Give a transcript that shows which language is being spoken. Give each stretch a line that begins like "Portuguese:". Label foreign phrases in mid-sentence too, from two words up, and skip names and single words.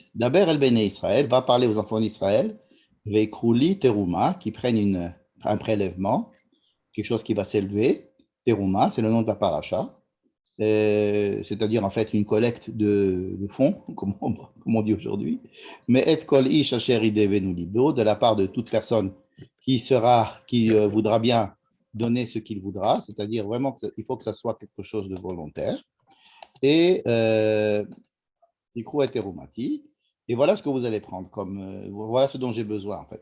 Hebrew: דבר אל בני ישראל
French: va parler aux enfants d'Israël.
Hebrew: ויקחו לי תרומה,
French: qui prennent un prélèvement, quelque chose qui va s'élever. Teruma, c'est le nom de la paracha. C'est-à-dire en fait une collecte de fonds, comme on dit aujourd'hui.
Hebrew: Mais את כל איש אשר ידבנו לבו,
French: de la part de toute personne qui voudra bien donner ce qu'il voudra, c'est-à-dire vraiment qu'il faut que ça soit quelque chose de volontaire. Et et voilà ce que vous allez prendre voilà ce dont j'ai besoin en fait.